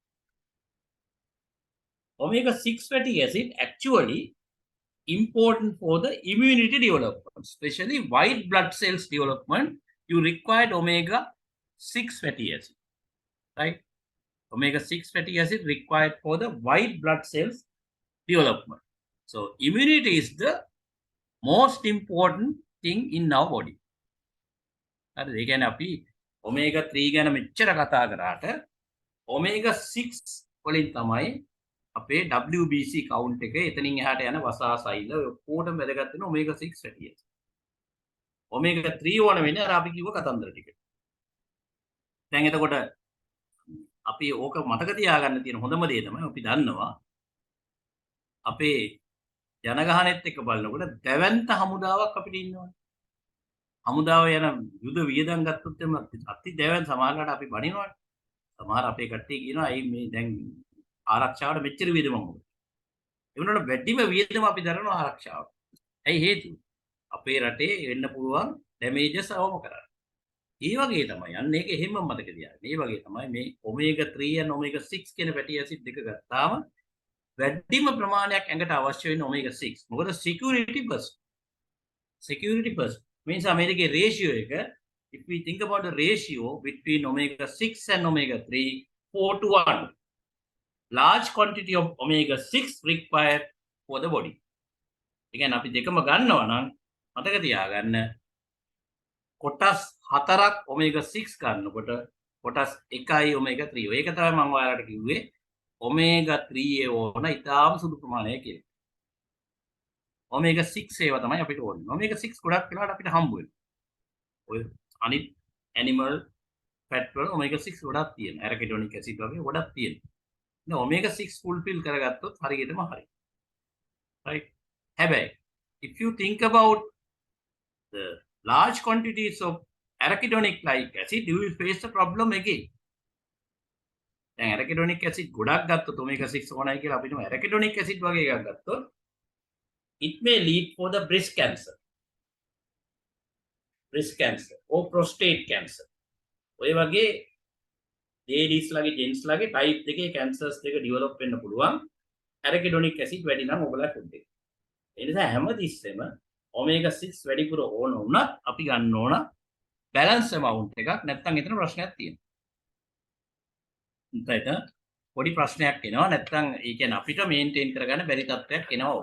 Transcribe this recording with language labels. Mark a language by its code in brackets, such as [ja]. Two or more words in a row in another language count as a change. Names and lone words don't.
[en] Omega-6 fatty acid actually important for the immunity development, especially white blood cells development. You require omega-6 fatty acid, right? Omega-6 fatty acid required for the white blood cells development. So immunity is the most important thing in our body. [si] හරිද? ඒ කියන්නේ අපි omega 3 ගැන මෙච්චර කතා කරාට omega 6 වලින් තමයි අපේ [en] WBC count [si] එක එතනින් එහාට යන වසා සෛල ඔය ඔක්කොටම වැදගත් වෙන [en] omega 6 fatty acid. [si] omega 3 ඕන වෙන්නේ අර අපි කිව්ව කතන්දර ටික. දැන් එතකොට අපි ඕක මතක තියාගන්න තියෙන හොඳම දේ තමයි අපි දන්නවා අපේ ජනගහනෙත් එක්ක බලනකොට දැවැන්ත හමුදාවක් අපිට ඉන්නවා. හමුදාව යන යුද වියදම් ගත්තොත් එම අති දැවැන් සමහරකට අපි බණිනවනේ. සමහර අපේ කට්ටිය කියනවා අයි මේ දැන් ආරක්ෂාවට මෙච්චර වියදම මොකද? ඒ වුණාට වැඩිම වියදම අපි දරනවා ආරක්ෂාවට. ඇයි හේතුව? අපේ රටේ වෙන්න පුළුවන් ඩැමේජස් අවම කරන්න. ඒ වගේ තමයි අන්න ඒක එහෙම මතක තියාගන්න. ඒ වගේ තමයි මේ [en] omega 3 and omega 6 [si] කියන [en] fatty acid [si] දෙක ගත්තාම වැඩිම ප්‍රමාණයක් ඇඟට අවශ්‍ය වෙන omega 6. [en] මොකද security first means අමෙරිකේ ratio එක, if we think about the ratio between omega 6 and omega 3, 4:1, large quantity of omega 6 required for the body. [si] ඒ කියන්නේ අපි දෙකම ගන්නවා නම් මතක තියාගන්න කොටස් 4ක් omega 6 ගන්නකොට කොටස් 1යි omega 3. ඒක තමයි මම ඔයාලට කිව්වේ omega 3 ඕන ඉතාලම සුළු ප්‍රමාණයක් කියලා. omega 6 ඒවා තමයි අපිට ඕනේ. omega 6 ගොඩක් වෙලාවට අපිට හම්බ වෙනවා. ඔය අනිත් [en] animal fat [si] වල omega 6 ගොඩක් තියෙනවා. [en] arachidonic acid [si] වගේ ගොඩක් තියෙනවා. ඉතින් omega 6 fulfill කරගත්තොත් හරියටම හරි. right? [en] හැබැයි if you think about the large quantities of arachidonic like acid, you will face the problem again. දැන් arachidonic acid [si] ගොඩක් ගත්තොත් [en] omega 6 [si] ඕනයි කියලා අපිටම [en] arachidonic acid [si] වගේ එකක් ගත්තොත් [en] it may lead for the breast cancer or prostate cancer. [si] ඔය වගේ ladies ලගේ gents ලගේ type දෙකේ cancers දෙක develop වෙන්න පුළුවන් arachidonic acid වැඩි නම් ඔයගොල්ලෝ food එක. ඒ නිසා හැමතිස්සෙම omega 6 වැඩිපුර ඕන වුණත් අපි ගන්න ඕන [en] balance amount [si] එකක්, නැත්නම් එතන ප්‍රශ්නයක් තියෙනවා. එතන පොඩි ප්‍රශ්නයක් එනවා, නැත්නම් ඒ කියන්නේ අපිට මේන්ටේන් කරගන්න බැරි තත්ත්වයක් එනවා.